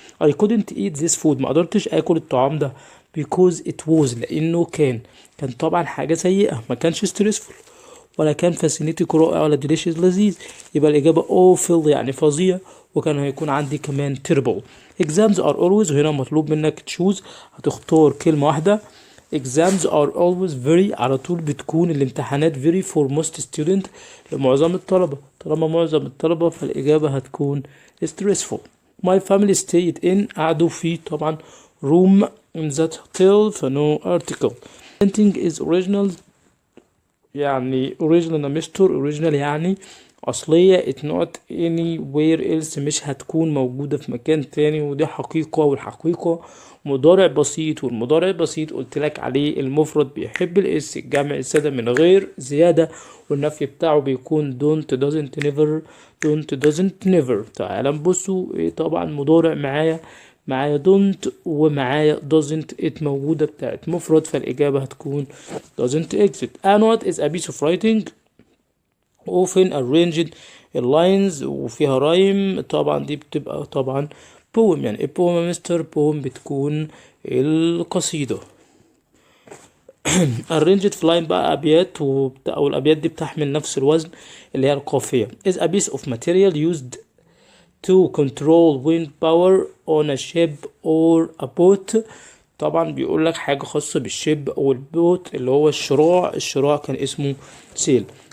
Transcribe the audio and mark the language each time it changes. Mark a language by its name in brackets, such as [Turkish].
[English] I couldn't eat this food، [Arabic] ما قدرتش آكل الطعام ده [English] because it was، [Arabic] لأنه كان طبعا حاجة سيئة، ما كانش stressful ولا كان فاسينيتك رائع ولا ديليشيس لذيذ. يبقى الإجابة awful يعني فظيع، وكان هيكون عندي كمان terrible. [English] exams are always، [Arabic] وهنا مطلوب منك تشوز، هتختار كلمة واحدة. [English] exams are always very، [Arabic] على طول بتكون الامتحانات [English] very for most student، [Arabic] لمعظم الطلبة. طالما معظم الطلبة فالإجابة هتكون stressful. [English] my family stayed in، [Arabic] قعدوا في طبعا [English] room in that hotel، فنو article. painting is original، [Arabic] يعني original يا مستر، original يعني أصلية. [English] it not anywhere else، [Arabic] مش هتكون موجودة في مكان تاني، ودي حقيقة، والحقيقة مضارع بسيط، والمضارع البسيط قلت لك عليه المفرد بيحب الاس، الجمع السادة من غير زيادة، والنفي بتاعه بيكون [English] don't doesn't never don't doesn't never. [Arabic] تعالى نبصوا طبعا مضارع معايا don't ومعايا doesn't it موجودة بتاعت مفرد، فالإجابة هتكون [English] doesn't exist. a note is a piece of writing often arranged in lines، [Arabic] وفيها رايم، طبعا دي بتبقى طبعا [English] poem. [Arabic] يعني ايه poem يا مستر؟ poem بتكون القصيدة. arranged في line بقى أبيات، أو الأبيات دي بتحمل نفس الوزن اللي هي القافية. [English] is a piece of material used to control wind power on a ship or a boat. [Arabic] طبعا بيقول لك حاجة خاصة بالشيب أو البوت، اللي هو الشراع كان اسمه sail.